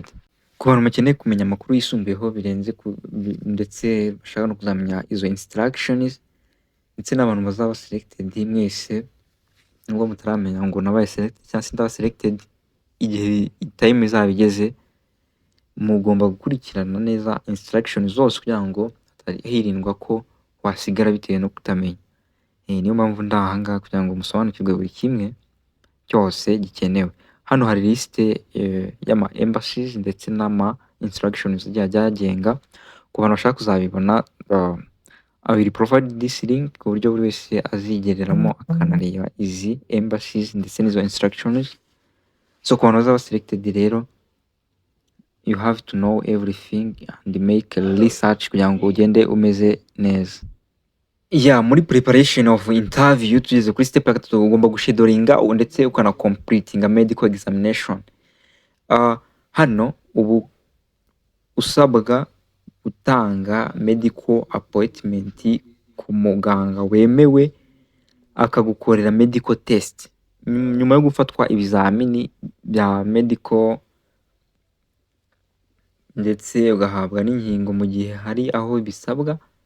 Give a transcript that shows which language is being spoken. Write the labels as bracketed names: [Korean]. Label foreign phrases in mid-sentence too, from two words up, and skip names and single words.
[Kinyarwanda] Ku bantu bakeneye kumenya amakuru yisumbuyeho birenze ndetse bashaka no kuzamenya izo instructions, ndetse n'abantu bazaba selected, mwese nubwo mutaramenya ngo nabaye selected cyangwa se ndaba selected, igihe time izaba igeze mugomba gukurikirana neza instructions zose kugira ngo hirindwa ko wasigara bitewe no kutamenya. Niyo mpamvu ndahangaha kugira ngo musobanukirwe buri kimwe cyose gikenewe. Hano hari liste y'ama embassies ndetse n'ama instructions agenga. Ku bantu bashaka kuzabibona, [English] I will provide this link [Kinyarwanda] ku buryo buri wese azigereramo akanareba izi embassies ndetse n'izo instructions. So ku bantu bazaba selected rero, [English] you have to know everything and make research [Kinyarwanda] kugira ngo ugende umeze neza. Muri [English] preparation of interview [Kinyarwanda] tugeze kuri step ya gatatu, ugomba gushedoringa ndetse ukana [English] completing medical examination. [Kinyarwanda] Hano ubu usabwa gutanga [English] medical appointment [Kinyarwanda] ku muganga wemewe akagukorera [English] medical test [Kinyarwanda] nyuma yo gufatwa ibizamini bya medical, ndetse ugahabwa n'inkingo mu gihe hari aho bisabwa.